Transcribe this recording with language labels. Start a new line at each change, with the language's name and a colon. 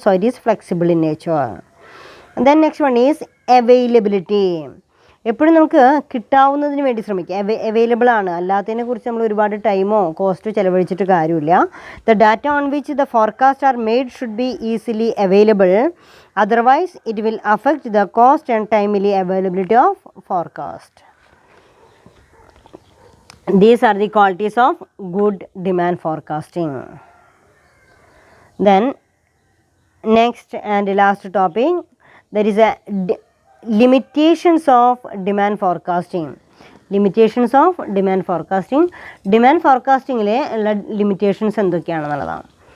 English: So it is flexible in nature. Then next one is availability,
Malayalam: എപ്പോഴും നമുക്ക് കിട്ടാവുന്നതിന് വേണ്ടി ശ്രമിക്കുക. അവൈലബിൾ ആണ്, അല്ലാത്തതിനെ കുറിച്ച് നമ്മൾ ഒരുപാട് ടൈമോ കോസ്റ്റോ ചിലവഴിച്ചിട്ട് കാര്യമില്ല.
English: The data on which the forecast are made should be easily available. Otherwise it will affect the cost and timely availability of forecast. These are the qualities of good demand forecasting. Then next and last topic, there is a limitations of demand forecasting. Limitations of demand forecasting.
Malayalam: Demand forecastingലെ ഉള്ള limitations എന്തൊക്കെയാണെന്നുള്ളതാണ്.